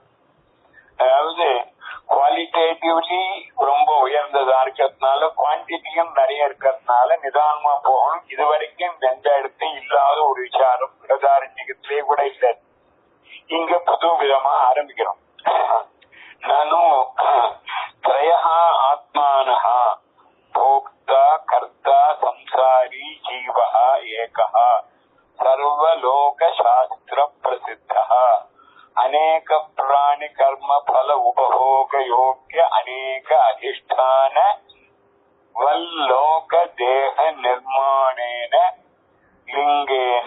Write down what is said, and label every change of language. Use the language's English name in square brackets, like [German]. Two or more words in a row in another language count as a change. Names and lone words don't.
[Tamil] அதாவது குவாலிட்டேட்டிவ்லி ரொம்ப உயர்ந்ததா இருக்கிறதுனால, குவான்டிட்டியும் நிறைய இருக்கிறதுனால நிதானமா போகணும். இது வரைக்கும் எந்த இடத்தையும் இல்லாத ஒரு விசாரம் பிரதாரண்யத்திலே கூட இல்லை. இங்க புது விதமா ஆரம்பிக்கிறோம். [Sanskrit] நானும் त्रयः आत्मानः भोक्ता कर्ता संसारी जीवः एकः सर्वलोकशास्त्र प्रसिद्धः अनेक प्राणि कर्म फल उपभोग योग्य अनेक अधिष्ठान वल्लोक देह निर्माणेन लिंगेन